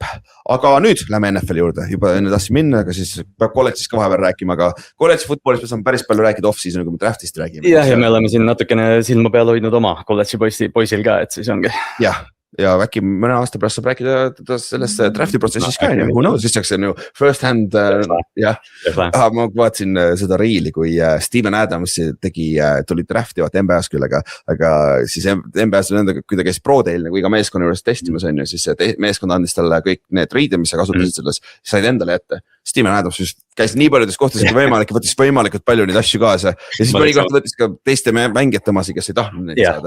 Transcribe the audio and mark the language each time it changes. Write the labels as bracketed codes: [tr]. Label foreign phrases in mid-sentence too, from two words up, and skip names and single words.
[et] Aga nüüd lähme NFL juurde, juba enne tahtsin minna, aga siis peab kolledžis ka vahepeal rääkima, aga kolledži footballist me saame päris palju rääkida off-season, kui me draftist räägime. Ja me oleme siin natukene silma peal hoidnud oma kolledži poisil ka, et siis ongi. Jah. Ja äkki mõne aasta pärast saab rääkida sellest drafti protsessis ka, [en] who knows, [et] siis saaks ju [en] first hand, [et] ma vaatasin seda reeli, kui Steven Adams tuli drafti vaata MBS küll, aga siis MBS kui ta käis Pro-Dail nagu iga meeskonna juures testimas on ju, siis meeskond andis talle kõik need riided, mis sa kasutasid selles, said endale ette. Steven Adams just käis nii paljudes kohtades kui võimalik, võttis võimalikult palju neid asju kaasa ja siis mõnikord võttis ka teiste mängijate omasi, kes ei tahtnud neid saada.